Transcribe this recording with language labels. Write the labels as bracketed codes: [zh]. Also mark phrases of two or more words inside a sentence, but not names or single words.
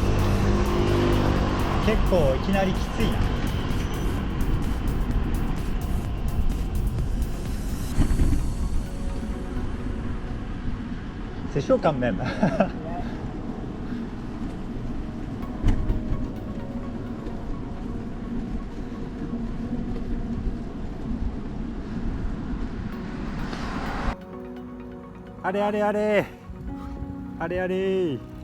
[ja] 結構いきなりきついな。 [fr] C'est chaud quand même [ja] あれあれあれあれあれ